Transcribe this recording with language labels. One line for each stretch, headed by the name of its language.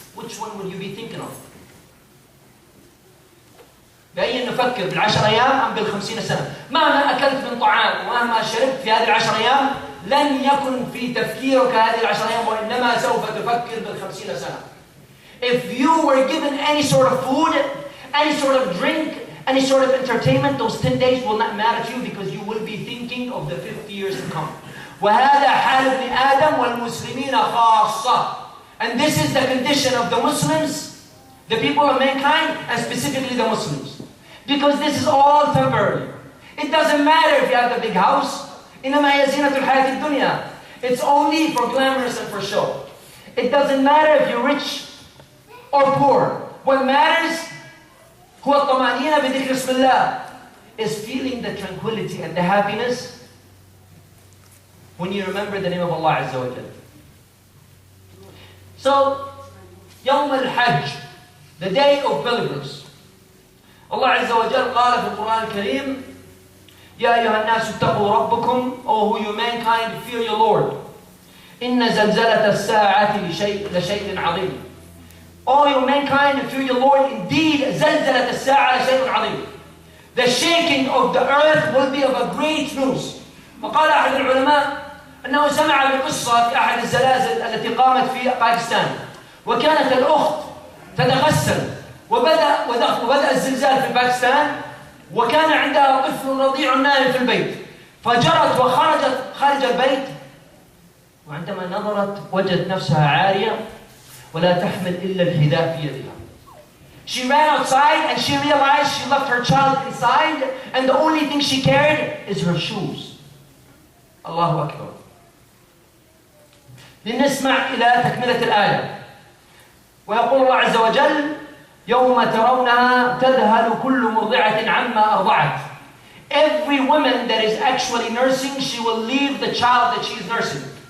English: Which one would you be thinking of?
Arabic: بأي نفكر بالعشر أيام أم بالخمسين سنة؟ مهما أكلت من طعام ومهما شربت في هذه العشر أيام لن يكن في تفكيرك هذه العشر أيام وإنما سوف تفكر بالخمسين سنة.
English: If you were given any sort of food, any sort of drink, any sort of entertainment, those 10 days will not matter to you because you will be thinking of the 50 years to come.
Arabic: وهذا حال ابن آدم والمسلمين خاصة.
English: And this is the condition of the Muslims, the people of mankind, and specifically the Muslims. Because this is all temporary. It doesn't matter if you have the big house.
Arabic: إنما هي زينة الحياة الدنيا.
English: It's only for glamorous and for show. It doesn't matter if you're rich or poor. What matters
Arabic: هو الطمأنينة بذكر اسم الله,
English: is feeling the tranquility and the happiness when you remember the name of Allah Azza wa Jal. So, يوم الحج, the day of pilgrims.
Arabic: Allah Azza wa Jal قال في القرآن الكريم يا أيها الناس اتقوا ربكم,
English: O who you mankind, fear your Lord.
Arabic: إن زلزلة الساعة لشيء عظيم.
English: O you mankind, fear your Lord. Indeed,
Arabic: زلزلة الساعة لشيء عظيم.
English: The shaking of the earth will be of a great news.
Arabic: وقال أحد العلماء أنه سمع بقصة في أحد الزلازل التي قامت في باكستان. وكانت الأخت تتغسل وبدأ الزلزال في باكستان وكان عندها طفل رضيع نائم في البيت. فجرت وخرجت خارج البيت وعندما نظرت وجدت نفسها عارية ولا تحمل إلا الحذاء في يدها.
English: She ran outside and she realized she left her child inside and the only thing she carried is her shoes.
Arabic: الله أكبر. لنسمع إلى تكملة الآية. ويقول الله عز وجل يوم ترونها تذهل كل مرضعة عما أرضعت.
English: Every woman that is actually nursing, she will leave the child that she is nursing.